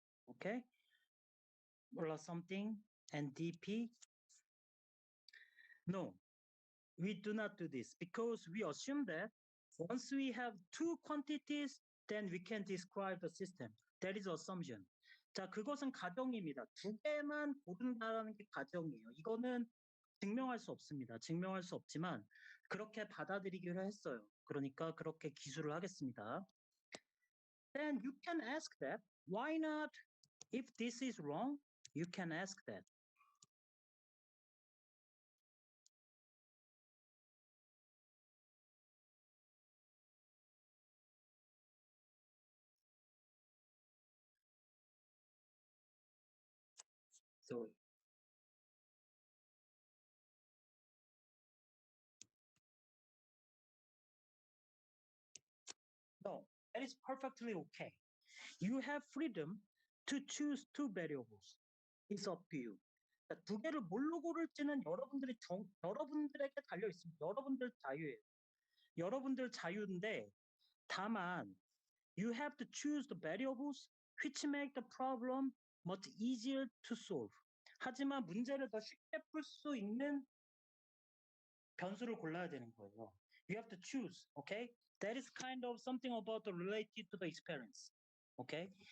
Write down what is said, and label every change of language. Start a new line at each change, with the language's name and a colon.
English: Okay, or something and dp. No, we do not do this because we assume that once we have two quantities, then we can describe the system. That is assumption.
Korean: 자, 그것은 가정입니다. 두 개만 고른다라는 게 가정이에요. 이거는 증명할 수 없습니다. 증명할 수 없지만 그렇게 받아들이기로 했어요. 그러니까 그렇게 기술을 하겠습니다.
English: Then you can ask that. Why not? If this is wrong, you can ask that. So no, that is perfectly okay. You have freedom to choose two variables. It's up to you.
Korean: 자, 두 개를 뭘로 고를지는 여러분들에게 달려 있습니다. 여러분들 자유예요. 여러분들 자유인데 다만
English: you have to choose the variables which make the problem much easier to solve.
Korean: 하지만 문제를 더 쉽게 풀 수 있는 변수를 골라야 되는 거예요.
English: You have to choose, okay? That is kind of something about the related to the experience, okay?